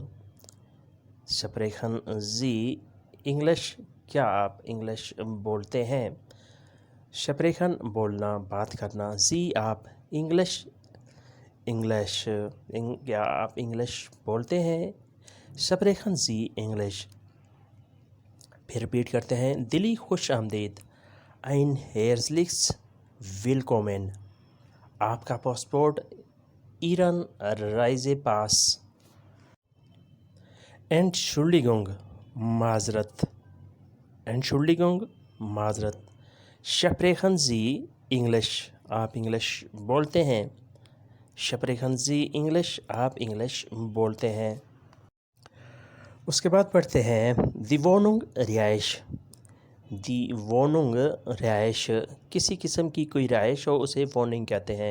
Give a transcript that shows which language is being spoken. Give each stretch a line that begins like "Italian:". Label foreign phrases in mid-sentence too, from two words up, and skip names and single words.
German: Sprechen Sie English,
Urdu: کیا آپ انگلش بولتے ہیں. Sprechen بولنا، بات کرنا. Sie آپ انگلش کیا آپ انگلش بولتے ہیں.
German: Sprechen Sie English।
Urdu: پھر ریپیٹ کرتے ہیں، دلی خوش آمدید,
German: ein herzliches willkommen,
Urdu: آپ کا پاسپورٹ,
German: Ihren Reisepass। Entschuldigung, माजरत। Entschuldigung, माजरत। Sprechen Sie English,
Urdu: آپ انگلش بولتے ہیں.
German: Sprechen Sie English,
Urdu: آپ انگلش بولتے ہیں. उसके बाद पढ़ते हैं
German: die Wohnung
Urdu: रिहाइश।
German: die Wohnung
Urdu: रिहाइश, किसी किस्म की कोई रिहाइश हो उसे वोनिंग कहते हैं।